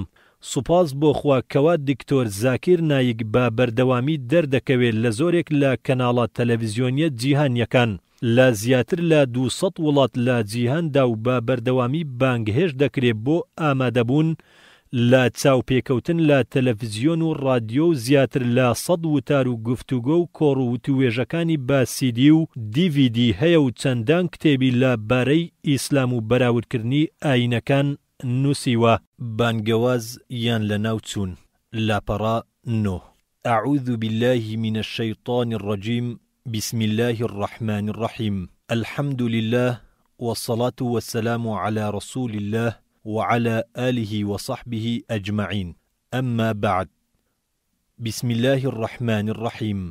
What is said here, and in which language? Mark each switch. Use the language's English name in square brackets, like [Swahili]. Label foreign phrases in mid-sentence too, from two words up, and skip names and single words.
[Central Kurdish] سوپاس بۆ خوا کەوا دکتۆر زاکر نایک بە بەردەوامی دەردەکەوێت لە زۆرێک لە کەناڵە تەلەڤیزیۆنیە جیهانیەکان لە زیاتر لە 200 وڵات لە جیهاندا و بە بەردەوامی بانگهێش دەکرێت بۆ ئامادەبوون لە چاوپێکەوتن لە تەلەڤیزیۆن و ڕادیۆ و زیاتر لە 100 وتار و گفتوگۆ و کۆڕ و وتوێژەکانی بە CD و DVD هەیە و چەندان کتێبی لە بارەی ئیسلام و بەراوردکردنی ئاینەکان نووسیوە. بانگەواز یان لە ناو چوون. لاپەڕا 9. [Arabic] أعوذ بالله من الشيطان الرجيم. بسم الله الرحمن الرحيم. الحمد لله والصلاة والسلام على رسول الله وعلى آله وصحبه أجمعين. أما بعد. بسم الله الرحمن الرحيم.